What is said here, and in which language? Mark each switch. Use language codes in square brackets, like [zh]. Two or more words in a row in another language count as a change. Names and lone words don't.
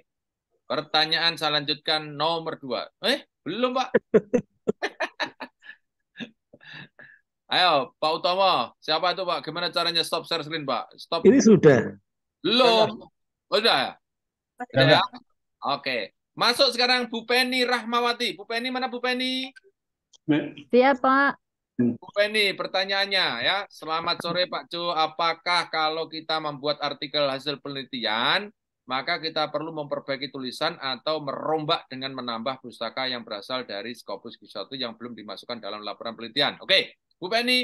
[id] Pertanyaan saya lanjutkan nomor 2. Belum, Pak. Ayo, Pak Utomo. Siapa itu, Pak? Gimana caranya [en] stop share screen, [id] Pak? Stop. Ini sudah. Belum. Oh, sudah ya? Sudah Sudah. ya? Oke. Masuk sekarang Bu Penny Rahmawati. Bu Penny, mana Bu Penny? Siap, Pak. Bu Penny, pertanyaannya ya. Selamat sore Pak Jo. Apakah kalau kita membuat artikel hasil penelitian, maka kita perlu memperbaiki tulisan atau merombak dengan menambah pustaka yang berasal dari Scopus Q1 yang belum dimasukkan dalam laporan penelitian? Oke, Bu Penny,